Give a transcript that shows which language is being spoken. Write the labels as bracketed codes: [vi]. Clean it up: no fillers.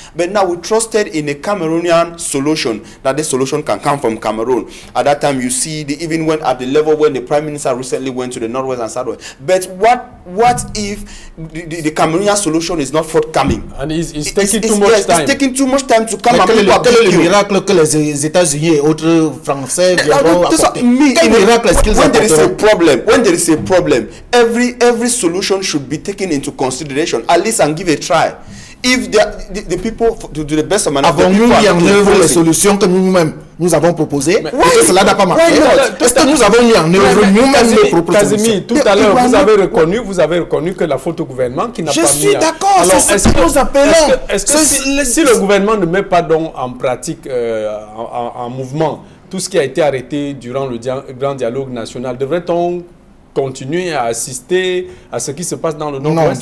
[en] But now we trusted in a Cameroonian solution, that this solution can come from Cameroon. At that time, you see, even went at the level when the Prime Minister recently went to the northwest and southwest. But what if the Cameroonian solution is not forthcoming? And it's taking too much time. It's taking too much time to come. [fr] Quel est le miracle que les États-Unis et autres Français viendront apporter? Quel miracle est-ce qu'ils apporteront? [en] When there is a problem, every solution should be taken into consideration, at least, and give a try. If the people, to the best of my knowledge, [fr] avons-nous mis en œuvre les solutions que nous-mêmes nous avons proposées et que cela n'a pas marché? Est-ce que nous avons mis en œuvre nous-mêmes nos propres solutions? Kazimi, tout à l'heure, vous avez reconnu que la faute au gouvernement qui n'a pas mis... Je suis d'accord, c'est ce que nous appelons... Est-ce que si le gouvernement ne met pas donc en pratique, en mouvement, tout ce qui a été arrêté durant le grand dialogue national, devrait-on continuer à assister à ce qui se passe dans le Nord-Ouest?